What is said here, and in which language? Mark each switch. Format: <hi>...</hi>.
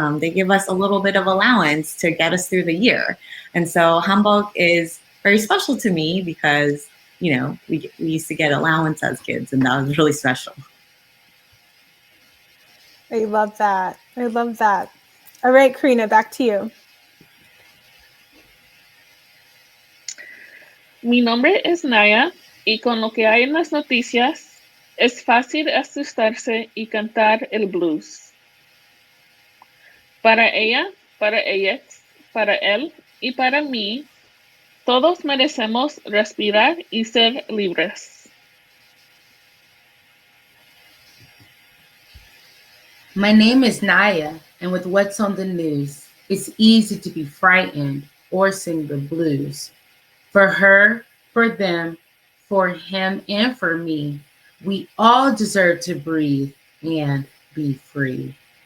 <en>They give us a little bit of allowance to get us through the year. And so hanbok is very special to me because, we used to get allowance as kids, and that was really special. I love that. I love that. All right, Karina, back to you.</en> <es>Mi nombre es Naya y con lo que hay en las noticias es fácil asustarse y cantar el blues. Para ella, para ellas, para él y para mí, todos merecemos respirar y ser libres.</es> <en>My name is Naya, and with what's on the news, it's easy to be frightened or sing the blues. For her, for them, for him, and for me, we all deserve to breathe and be free.</en>